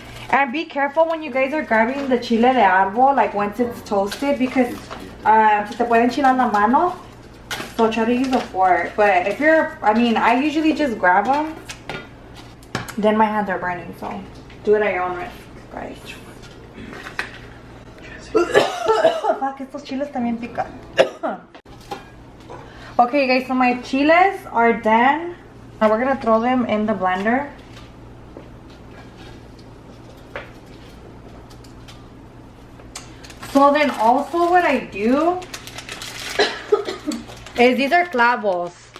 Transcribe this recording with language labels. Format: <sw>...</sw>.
<en>And be careful when you guys are grabbing the chile de árbol, like once it's toasted, because</en> <es>se te puede enchilar la mano.</es> <en>So try to use a fork. But if you're, I usually just grab them. Then my hands are burning, so do it at your own risk, guys. Fuck,</en> <es>estos chiles también pican.</es> <en>Okay, guys, so my chiles are done. Now we're gonna throw them in the blender. So then also what I do is these are clavos.</en>